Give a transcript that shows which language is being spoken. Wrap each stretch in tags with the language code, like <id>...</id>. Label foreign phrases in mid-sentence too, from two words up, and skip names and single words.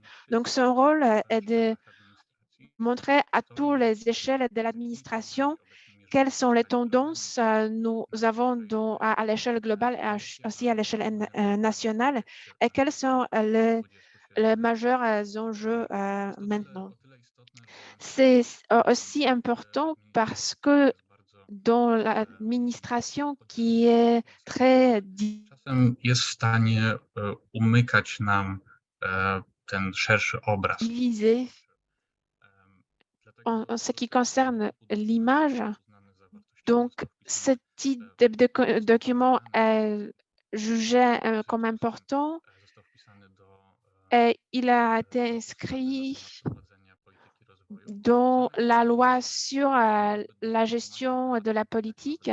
<fr>Donc, son rôle est de montrer à toutes les échelles de l'administration quelles sont les tendances nous avons à l'échelle globale et aussi à l'échelle nationale et quels sont les majeurs enjeux maintenant. C'est aussi important parce que dans l'administration qui est très</fr> <pl>Czasem jest w stanie umykać nam ten szerszy obraz.</pl> <fr>divisée en ce qui concerne l'image. Donc, ce type de document est jugé comme important et il a été inscrit dans la loi sur la gestion de la politique.</fr>